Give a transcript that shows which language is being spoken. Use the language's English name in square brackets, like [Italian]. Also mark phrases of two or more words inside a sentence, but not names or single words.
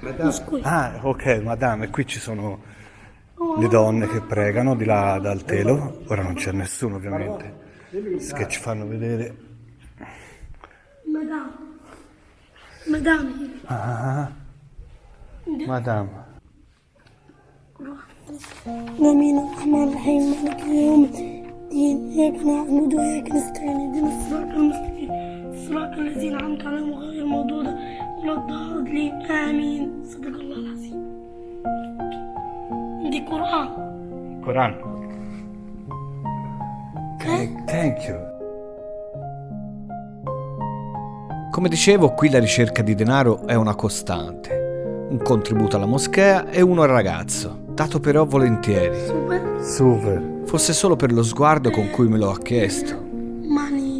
[Italian] Ah, ok, madame, e qui ci sono le donne che pregano di là dal telo. Ora non c'è nessuno ovviamente, che ci fanno vedere. Madame. Ah, madame. [Arabic] آمين الرحمن الرحيم مالك يوم الدين إياك نعبد وإياك نستعين اهدنا الصراط المستقيم صراط الذين أنعمت عليهم غير المغضوب ولا الضالين آمين صدق الله العظيم. عندي قرآن. [English] Quran. Thank you. [Italian] Come dicevo, qui la ricerca di denaro è una costante. Un contributo alla moschea e uno al ragazzo, dato però volentieri. Super. Fosse solo per lo sguardo con cui me lo ha chiesto Money.